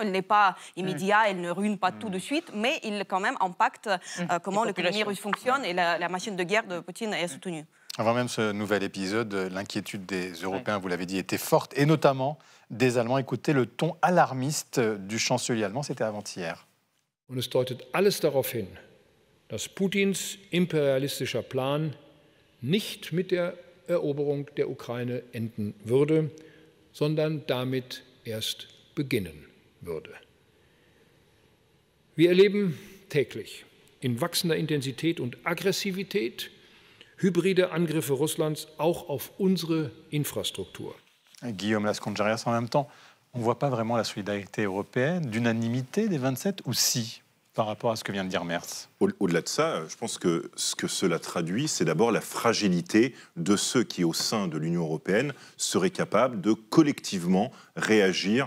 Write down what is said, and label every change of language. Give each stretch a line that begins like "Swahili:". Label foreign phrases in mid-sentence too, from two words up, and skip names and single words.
French: Il n'est pas immédiat, il ne ruine pas tout de suite, mais il, quand même, impacte comment l'économie russe fonctionne et la machine de guerre de Poutine est soutenue. Avant même ce nouvel épisode, l'inquiétude des Européens, vous l'avez dit, était forte, et notamment des Allemands. Écoutez le ton alarmiste du chancelier allemand, c'était avant-hier.
German: Und es deutet alles darauf hin, dass Putins imperialistischer Plan nicht mit der Eroberung der Ukraine enden würde, sondern damit erst beginnen würde. Wir erleben täglich in wachsender Intensität und Aggressivität hybride Angriffe Russlands auch auf unsere Infrastruktur.
French: Guillaume Lasconjarias, en même temps, on ne voit pas vraiment la solidarité européenne, d'unanimité des 27, ou si, par rapport à ce que vient de dire Merz? Au-delà de ça, je pense que ce que cela traduit, c'est d'abord la fragilité de ceux qui, au sein de l'Union européenne, seraient capables de collectivement réagir.